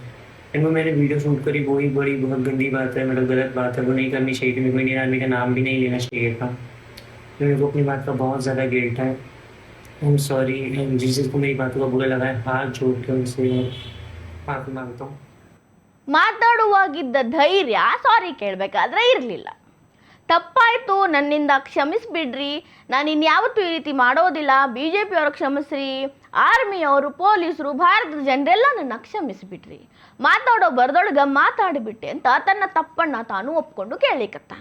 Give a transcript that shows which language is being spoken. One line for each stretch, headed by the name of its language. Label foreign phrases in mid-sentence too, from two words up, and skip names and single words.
Hindi: एंड वो मैंने वीडियो शूट करी, वही बड़ी बहुत गंदी बात है, मतलब गलत बात है, वो नहीं करनी चाहिए थी। मेरे को इंडियन आर्मी का नाम भी नहीं लेना चाहिए था। तो मेरे को अपनी बात का बहुत ज़्यादा गिल्ट है।
English: I am sorry,
Hindi: जिसको मेरी बातों का बुरा लगा है हाथ जोड़ के उनसे माफ़ी मांगता हूँ।
Kannada: ಮಾತಾಡುವಾಗಿದ್ದ ಧೈರ್ಯ ಸಾರಿ ಕೇಳಬೇಕಾದ್ರೆ ಇರಲಿಲ್ಲ. ತಪ್ಪಾಯಿತು, ನನ್ನಿಂದ ಕ್ಷಮಿಸ್ಬಿಡ್ರಿ, ನಾನು ಇನ್ಯಾವತ್ತೂ ಈ ರೀತಿ ಮಾಡೋದಿಲ್ಲ, ಬಿ ಜೆ ಪಿಯವರು ಕ್ಷಮಿಸ್ರಿ, ಆರ್ಮಿಯವರು, ಪೊಲೀಸರು, ಭಾರತದ ಜನರೆಲ್ಲ ನನ್ನ ಕ್ಷಮಿಸಿಬಿಡ್ರಿ, ಮಾತಾಡೋ ಬರ್ದೊಳಗೆ ಮಾತಾಡಿಬಿಟ್ಟೆ ಅಂತ ತನ್ನ ತಪ್ಪನ್ನು ತಾನು ಒಪ್ಕೊಂಡು ಕೇಳಲಿಕ್ಕತ್ತಾನ.